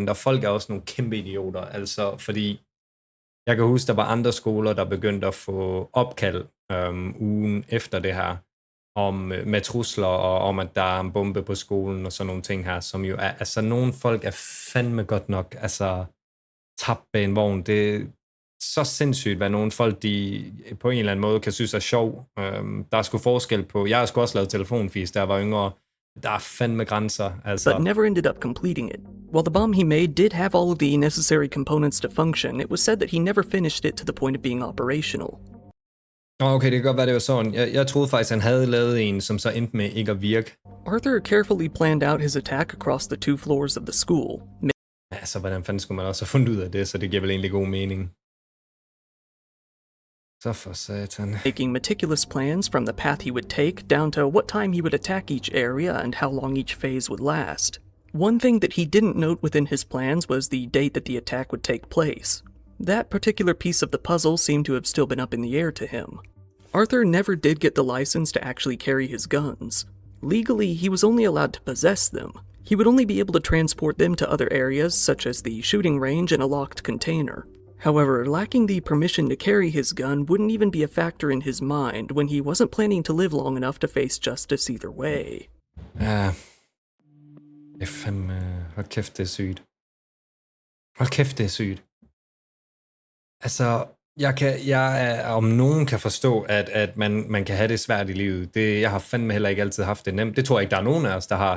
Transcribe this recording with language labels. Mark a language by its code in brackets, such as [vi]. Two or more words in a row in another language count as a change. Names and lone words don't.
[da] Og folk er også nogle kæmpe idioter, altså, fordi jeg kan huske, der var andre skoler, der begyndte at få opkald ugen efter det her, med trusler og om, at der er en bombe på skolen og sådan nogle ting her, som jo er, altså, nogle folk er fandme godt nok, altså, tabt bag en vogn. Det er så sindssygt, hvad nogle folk, de på en eller anden måde kan synes er sjov. Der er sgu forskel på, jeg har sgu også lavet telefonfis, da jeg var yngre. Der er fandme grænser, altså. [en] But never ended up completing it. While the bomb he made did have all of the necessary components to function, it was said that he never finished it to the point of being operational. [da] Okay, det kan godt være, det var sådan. Jeg troede faktisk, han havde lavet en, som så endte med ikke at virke. [en] Arthur carefully planned out his attack across the 2 floors of the school. [da] Altså, hvordan fanden skulle man også have fundet ud af det, så det giver vel egentlig god mening. Så for satan. [en] Making meticulous plans from the path he would take down to what time he would attack each area and how long each phase would last. One thing that he didn't note within his plans was the date that the attack would take place. That particular piece of the puzzle seemed to have still been up in the air to him. Arthur never did get the license to actually carry his guns. Legally, he was only allowed to possess them. He would only be able to transport them to other areas, such as the shooting range and a locked container. However, lacking the permission to carry his gun wouldn't even be a factor in his mind when he wasn't planning to live long enough to face justice either way. [da] Ja. Det er fandme... Hold kæft, det er sygt. Hold kæft, det er sygt. Altså, jeg om nogen kan forstå, at man kan have det svært i livet. Jeg har fandme heller ikke altid haft det nemt. Det tror jeg ikke, der er nogen af os, der har.